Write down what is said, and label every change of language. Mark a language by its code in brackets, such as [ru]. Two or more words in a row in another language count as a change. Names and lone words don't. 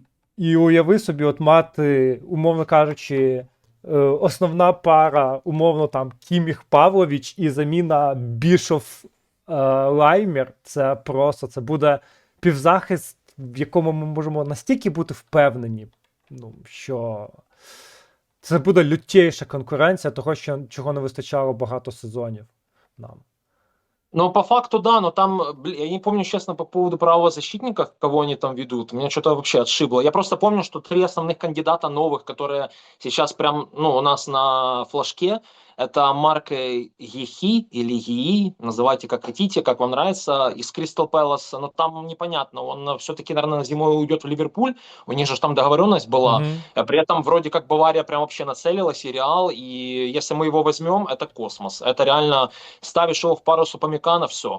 [uk] І уяви собі, от мати, умовно кажучи, основна пара, умовно, там Кіміх Павлович і заміна Бішов Лаймер. Це просто це буде півзахист, в якому ми можемо настільки бути впевнені, ну, що це буде лютейша конкуренція того, чого не вистачало багато сезонів нам. Ну, по факту, [ru] да, но там, я не помню, честно, по поводу правозащитников, кого они там ведут, меня что-то вообще отшибло. Я просто помню, что три основных кандидата новых, которые сейчас прям, ну, у нас на флажке, это Марк Гехи или Гии, называйте как хотите, как вам нравится, из Кристал Пэлас, но там непонятно, он все-таки, наверное, зимой уйдет в Ливерпуль, у них же там договоренность была, при этом вроде как Бавария прям вообще нацелилась, и Реал, и если мы его возьмем, это космос, это реально ставишь его в пару с Упамекана, все.